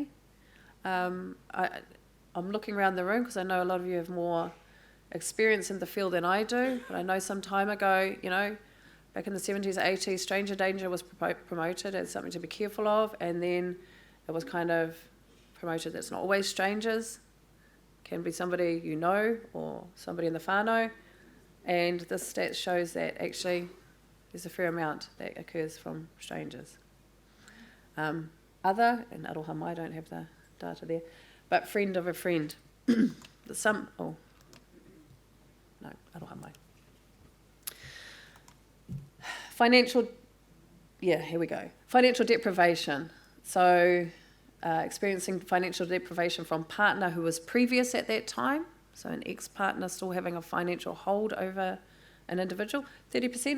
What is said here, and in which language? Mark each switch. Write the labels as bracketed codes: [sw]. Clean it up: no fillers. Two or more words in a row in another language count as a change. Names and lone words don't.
[en] I'm looking around the room because I know a lot of you have more experience in the field than I do, but I know some time ago, you know, back in the 70s, 80s, stranger danger was promoted as something to be careful of, and then it was kind of promoted that it's not always strangers. It can be somebody you know or somebody in the whānau, and this stat shows that actually there's a fair amount that occurs from strangers. Other, and [mi] aroha mai, [en] I don't have the data there, but friend of a friend. [mi] Aroha mai. [en] Financial deprivation. So experiencing financial deprivation from partner who was previous at that time, so an ex-partner still having a financial hold over an individual, 30%.